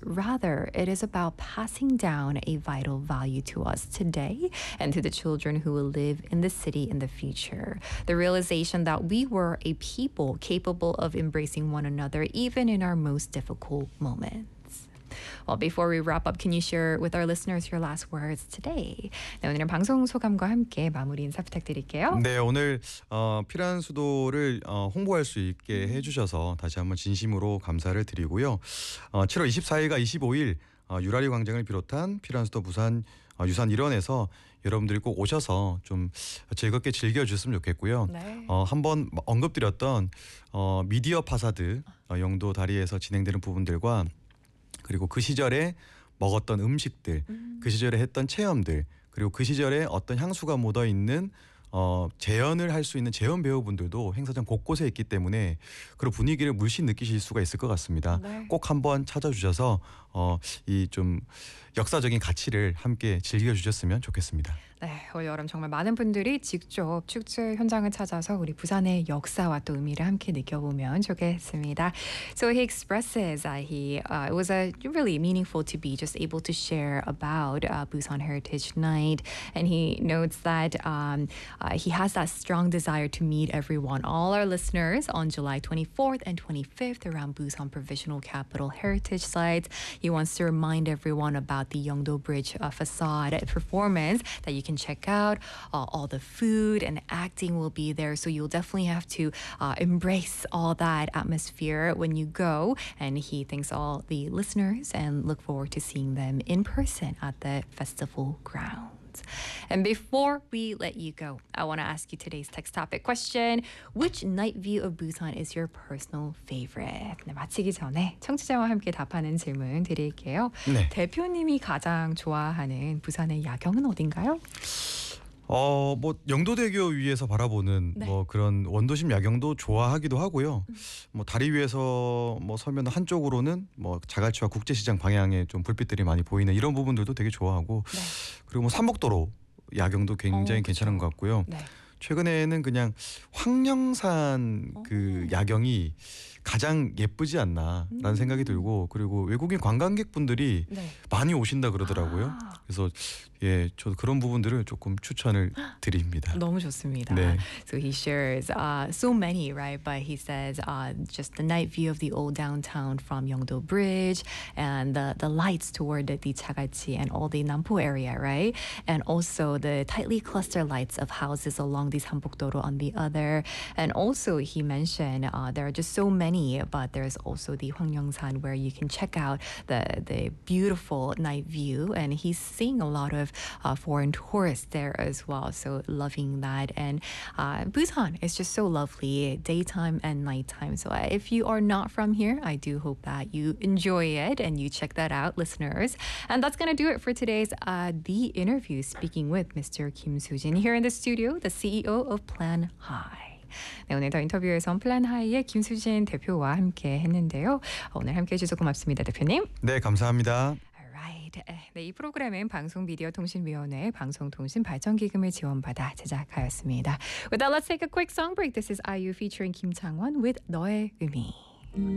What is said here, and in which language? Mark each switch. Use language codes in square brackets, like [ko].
[en] Rather, it is about passing down a vital value to us today and to the children who will live in the city in the future. The realization that we were a people capable of embracing one another even in our most difficult moments. Well, before we wrap up, can you share with our listeners your last words today? [ko] 네, 오늘은 방송 소감과 함께 마무리 인사 부탁드릴게요. 네, 오늘 피란 수도를 홍보할 수 있게 해주셔서 다시 한번 진심으로 감사를 드리고요. 7월 24일과 25일 유라리 광장을 비롯한 피란 수도 부산 유산 일원에서 여러분들이 꼭 오셔서 좀 즐겁게 즐겨주셨으면 좋겠고요. 네. 한번 언급드렸던 미디어 파사드 영도 다리에서 진행되는 부분들과 그리고 그 시절에 먹었던 음식들, 그 시절에 했던 체험들, 그리고 그 시절에 어떤 향수가 묻어있는 재현을 할 수 있는 재현 배우분들도 행사장 곳곳에 있기 때문에 그런 분위기를 물씬 느끼실 수가 있을 것 같습니다. 네. 꼭 한번 찾아주셔서 이 좀 역사적인 가치를 함께 즐겨주셨으면 좋겠습니다. 네, 올 여름 정말 많은 분들이 직접 축제 현장을 찾아서 우리 부산의 역사와 또 의미를 함께 느껴보면 좋겠습니다. [en] So he expresses that it was really meaningful to be just able to share about Busan Heritage Night, and he notes that he has that strong desire to meet everyone, all our listeners, on July 24th and 25th around Busan Provisional Capital Heritage Sites. He wants to remind everyone about the Yeongdo Bridge facade performance that you can check out. All the food and acting will be there, so you'll definitely have to embrace all that atmosphere when you go. And he thanks all the listeners and look forward to seeing them in person at the festival grounds. And before we let you go, I want to ask you today's text topic question. Which night view of Busan is your personal favorite? [ko] 네, 마치기 전에 청취자와 함께 답하는 질문 드릴게요. 네. 대표님이 가장 좋아하는 부산의 야경은 어딘가요? 뭐 영도대교 위에서 바라보는 네. 뭐 그런 원도심 야경도 좋아하기도 하고요. 뭐 다리 위에서 뭐 서면 한쪽으로는 뭐 자갈치와 국제시장 방향에 좀 불빛들이 많이 보이는 이런 부분들도 되게 좋아하고 네. 그리고 뭐 삼목도로 야경도 굉장히 괜찮은 것 같고요. 네. 최근에는 그냥 황령산 그 야경이 가장 예쁘지 않나라는 생각이 들고 그리고 외국인 관광객분들이 네. 많이 오신다 그러더라고요. 그래서 예, 저도 그런 부분들을 조금 추천을 드립니다. 너무 좋습니다. 네. [en] So he shares so many, right? But he says just the night view of the old downtown from Yeongdo Bridge and the lights toward the 자갈치 and all the Nampo area, right? And also the tightly clustered lights of houses along the Sambukdoro on the other. And also he mentioned there are just so many, but there's also the Hwangyeongsan where you can check out the beautiful night view. And he's seeing a lot of foreign tourists there as well, so loving that. And Busan is just so lovely, daytime and nighttime. So if you are not from here, I do hope that you enjoy it and you check that out, listeners. And that's going to do it for today's The Interview, speaking with Mr. Kim Soo-jin here in the studio, the CEO of Plan High. [ko] 네, 오늘 더 인터뷰에서는 플랜하이의 김수진 대표와 함께 했는데요. 오늘 함께해 주셔서 고맙습니다, 대표님. 네, 감사합니다. [en] Alright. [ko] 네, 이 프로그램은 방송미디어통신위원회 방송통신발전기금을 지원받아 제작하였습니다. [en] With that, let's take a quick song break. This is IU featuring Kim Chang-won with 너의 의미.